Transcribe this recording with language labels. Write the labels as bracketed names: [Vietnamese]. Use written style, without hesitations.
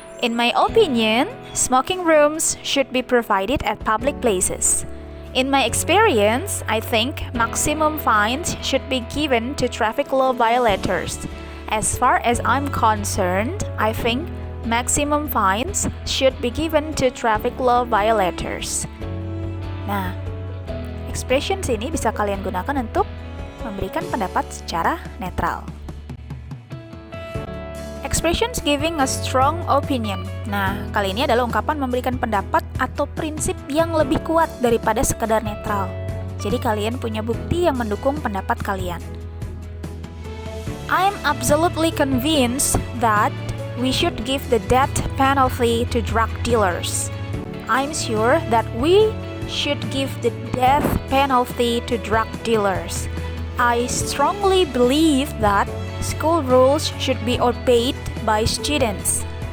[English] In my opinion, smoking rooms should be provided at public places. In my experience, I think maximum fines should be given to traffic law violators. As far as I'm concerned, I think Maximum fines should be given to traffic law violators. [Indonesian] Nah, expressions ini bisa kalian gunakan untuk memberikan pendapat secara netral. [English] Expressions giving a strong opinion. [Indonesian] Nah, kali ini adalah ungkapan memberikan pendapat atau prinsip yang lebih kuat daripada sekedar netral. Jadi kalian punya bukti yang mendukung pendapat kalian. [English] I'm absolutely convinced that we should give the death penalty to drug dealers. I'm sure that we should give the death penalty to drug dealers. I strongly believe that school rules should be obeyed by students.